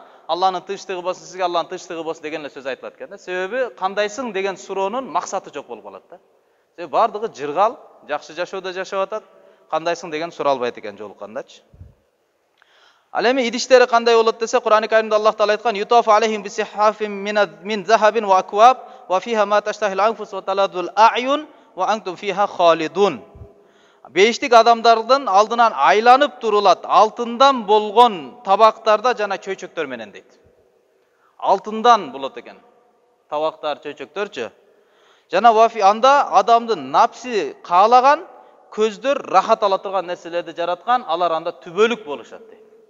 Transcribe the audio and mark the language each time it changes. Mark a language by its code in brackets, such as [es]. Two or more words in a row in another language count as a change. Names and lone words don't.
[ky] Алланын тынчтыгы болсун, сизге Алланын тынчтыгы болсун деген эле сөз айтылат экен да. Себеби кандайсың деген суроонун максаты жок болуп калат да. Себеби бардыгы жыргал, жакшы жашоодо жашап атат. Кандайсың деген суралбайт экен жолуккандачы. Ал эми идиштери кандай болот десе, Кур'ан-ы Каримде Аллах Таала айткан: [ar] "يطاف عليهم بصحاف من ذهب وأكواب وفيها ما تشتهي الأنفس وتلذ الأعين وأنتم فيها خالدون." [ky] Бейиштик адамдардын алдынан айланып турулат алтындан болгон табактарда жана чөйчөктөр менен дейт. Алтындан болот экен. Табактар, чөйчөктөрчү. Жана вафи анда адамдын напси каалаган, көздөр рахат ала турган нерселерди жараткан, алар анда түбөлүк болушат дейт.